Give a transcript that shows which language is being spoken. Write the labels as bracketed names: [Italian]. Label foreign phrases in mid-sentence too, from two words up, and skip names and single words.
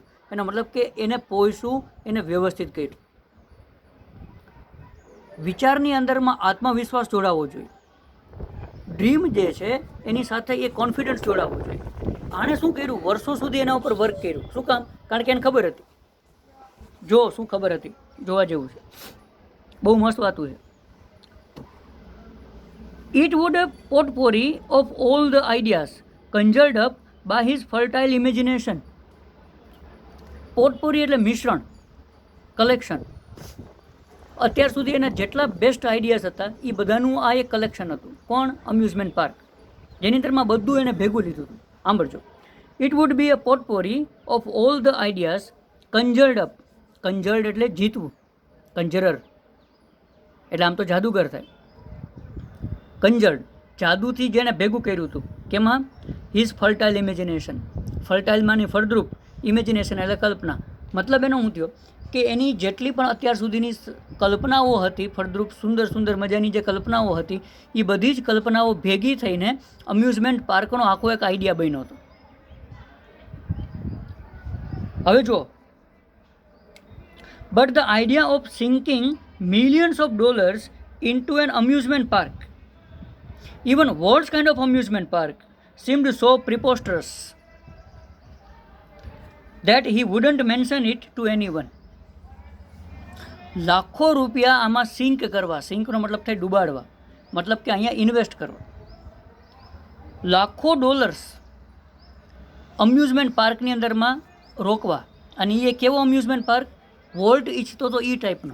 [Gujarati] એનો મતલબ કે એને પોષવું, એને વ્યવસ્થિત કર્યું. વિચારની અંદરમાં આત્મવિશ્વાસ જોડાવવો જોઈએ. ડ્રીમ જે છે એની સાથે એ કોન્ફિડન્સ જોડાવવો જોઈએ. આણે શું કર્યું, વર્ષો સુધી એના ઉપર વર્ક કર્યું. શું કામ? કારણ કે એને ખબર હતી. જો શું ખબર હતી, જોવા જેવું છે, બહુ મસ્ત વાતું છે. [English] It would a potpourri of all the ideas conjured up by his fertile imagination. [Gujarati] પોટપોરી એટલે મિશ્રણ, કલેક્શન. અત્યાર સુધી એના જેટલા [English] best ideas [Gujarati] હતા એ બધાનું આ એક કલેક્શન હતું. કોણ? [English] amusement park, [Gujarati] જેની અંદરમાં બધું એને ભેગું લીધું હતું. સાંભળજો. [English] It would be a potpourri of all the ideas conjured up, [Gujarati] કન્જર્ડ એટલે જીતવું, કંજરર એટલે આમ તો જાદુગર થાય. કંજર્ડ જાદુથી જેને ભેગું કર્યું હતું, કેમાં? [English] his fertile imagination, [Gujarati] ફર્ટાઇલમાંની ફળદ્રુપ, ઇમેજિનેશન એટલે કલ્પના. મતલબ એનો શું થયો કે એની જેટલી પણ અત્યાર સુધીની કલ્પનાઓ હતી, ફળદ્રુપ સુંદર સુંદર મજાની જે કલ્પનાઓ હતી, એ બધી જ કલ્પનાઓ ભેગી થઈને અમ્યુઝમેન્ટ પાર્કનો આખો એક આઈડિયા બન્યો હતો. હવે જુઓ, [English] but the idea of sinking millions of dollars into an amusement park, even Walt's kind of amusement park, seemed so preposterous that he wouldn't mention it to anyone. [Gujarati] લાખો રૂપિયા આમાં સિંક કરવા, સિંકનો મતલબ થાય ડૂબાડવા, મતલબ કે અહીંયા ઇન્વેસ્ટ કરવા, લાખો ડોલર્સ અમ્યુઝમેન્ટ પાર્કની અંદરમાં રોકવા. અને એ કેવો [English] amusement park? [Gujarati] વોલ્ટ ઈચ્છતો તો એ ટાઈપનો.